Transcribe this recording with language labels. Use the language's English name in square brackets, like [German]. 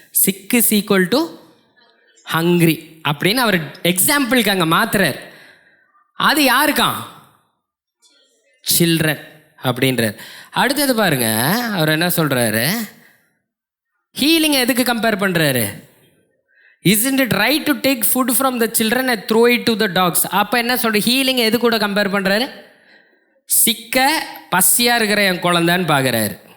[English] சிக்கு is equal to hungry [Tamil] அப்படின்னு அவர் எக்ஸாம்பிளுக்கு அங்கே மாத்துறார். அது யாருக்காம்? சில்ட்ரன் அப்படின்றார். அடுத்தது பாருங்க, அவர் என்ன சொல்கிறாரு, ஹீலிங்கை எதுக்கு கம்பேர் பண்ணுறாரு? [English] Isn't it right to take food from the children and throw it to the dogs? [Tamil] அப்போ என்ன சொல்ற, ஹீலிங் எது கூட கம்பேர் பண்ணுறாரு? சிக்க பசியாக இருக்கிற என் குழந்தான்னு பார்க்குறாரு.